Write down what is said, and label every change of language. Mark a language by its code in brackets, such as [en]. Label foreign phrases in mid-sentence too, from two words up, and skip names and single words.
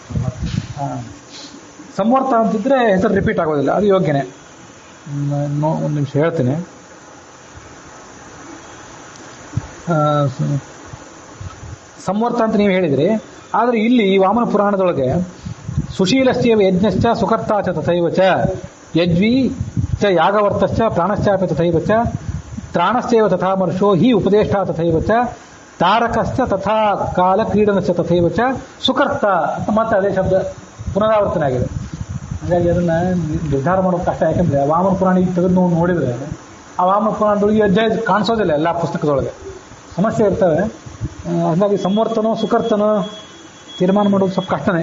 [kn] ಸಂವರ್ತ ಅಂತಿದ್ರೆ ಹೆಸರು ರಿಪೀಟ್ ಆಗೋದಿಲ್ಲ, ಅದು ಯೋಗ್ಯನೇ. ಒಂದು ನಿಮಿಷ ಹೇಳ್ತೀನಿ. ಸಂವರ್ತ ಅಂತ ನೀವು ಹೇಳಿದ್ರಿ, ಆದರೆ ಇಲ್ಲಿ ಈ ವಾಮನ ಪುರಾಣದೊಳಗೆ [sa] ಸುಶೀಲಶ್ಚೇವ ಯಜ್ಞಶ್ಚ ಸುಕರ್ತಾ ಚ ತಥೈವ ಚ ಯಜ್ವಿ ಚ ಯಾಗವರ್ತಶ್ಚ ಪ್ರಾಣಶ್ಚಾಪಿ ತಥೈವ ಚ ತ್ರಾಣಶ್ಚೇವ ತಥಾ ಮರ್ಷೋ ಹಿ ಉಪದೇಷ್ಟ ತಥೈವ ಚ ತಾರಕಶ್ಚ ತಥಾ ಕಾಲ ಕ್ರೀಡನಶ್ಚ ತಥೈವ ಚ [kn] ಸುಕರ್ತ ಅಂತ ಮತ್ತೆ ಅದೇ ಶಬ್ದ ಪುನರಾವರ್ತನೆ ಆಗಿದೆ. ಹಾಗಾಗಿ ಅದನ್ನ ನಿರ್ಧಾರ ಮಾಡೋದು ಕಷ್ಟ. ಯಾಕಂದ್ರೆ ವಾಮನ ಪುರಾಣ ಈಗ ತೆಗೆದು ನೋಡಿದ್ರೆ ಆ ವಾಮನ ಪುರಾಣದೊಳಗೆ ಅಧ್ಯಾಯ ಕಾಣಿಸೋದಿಲ್ಲ, ಎಲ್ಲ ಪುಸ್ತಕದೊಳಗೆ ಸಮಸ್ಯೆ ಇರ್ತವೆ. ಹಾಗಾಗಿ ಸಂವರ್ತನೋ ಸುಕರ್ತನೋ ತೀರ್ಮಾನ ಮಾಡೋದು ಸ್ವಲ್ಪ ಕಷ್ಟನೇ.